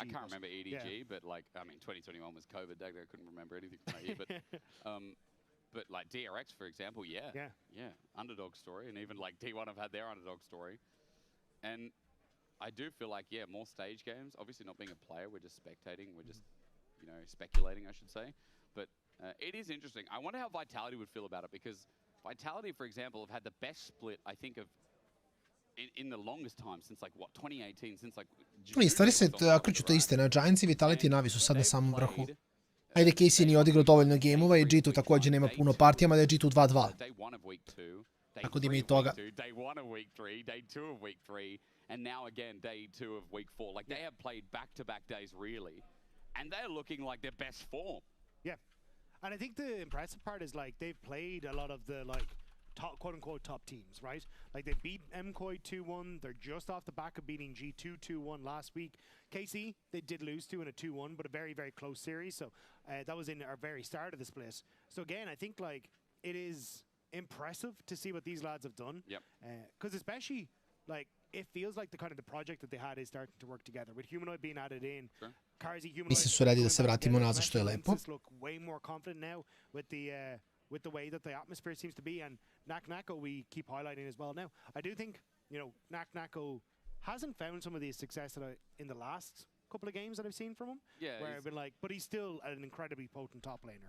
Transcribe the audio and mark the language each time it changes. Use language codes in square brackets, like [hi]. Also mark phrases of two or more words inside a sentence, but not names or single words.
[en] I can't remember EDG, but like, I mean, 2021 was COVID, I couldn't remember anything from that year, but like DRX, for example, yeah, underdog story, and even like T1 have had their underdog story, and I do feel like, yeah, more stage games. Obviously, not being a player, we're just spectating. We're just, you know, speculating, I should say. But it is interesting. I wonder how Vitality would feel about it, because Vitality, for example, have had the best split, I think, of in the longest time since like what 2018, since like. [hr] Stvari se okreću istina. Giants i Vitality i Navi su sad na samom vrhu. Ajde, Casey nije odigrao dovoljno gameova i G2 također nema puno partijama, da je G2 2-2. Tako da ima i toga. [en] Day 1 of week 3, day 2 of week 3. And now again, day 2 of week 4. Like, they have played back-to-back days, really. And they're looking like their best form. Yeah. And I think the impressive part is, like, they've played a lot of the, like, top, quote-unquote top teams, right? Like, they beat MKOI 2-1. They're just off the back of beating G2 2-1 last week. KC, they did lose to in a 2-1, but a very, very close series. So that was in our very start of the split. So, again, I think, like, it is impressive to see what these lads have done. Yep. Because especially, like, it feels like the kind of the project that they had is starting to work together with Humanoid being added in. Sure. Carzy, Humanoid. [sr] Mislim su redi da se vratimo nazad, što je lepo. [en] Look way more confident now with the way that the atmosphere seems to be, and Nako we keep highlighting as well. Now, I do think, you know, Nako hasn't found some of the success that in the last couple of games that I've seen from him. Yeah, where I've been like, but he's still an incredibly potent top laner.